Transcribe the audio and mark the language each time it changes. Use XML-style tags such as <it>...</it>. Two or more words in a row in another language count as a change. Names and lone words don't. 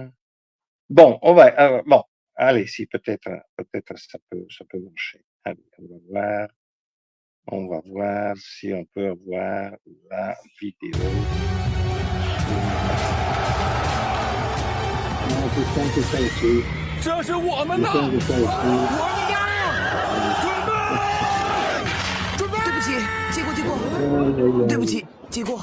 <fr>Bon, bon, allez, si peut-être ça peut marcher. Allez, on va voir si on peut avoir la vidéo. C'est ça ici.</fr> <zh>这是我们的，</zh> <fr>C'est ça ici.</fr> <zh>准备！对不起，借过借过，对不起，借过。</zh>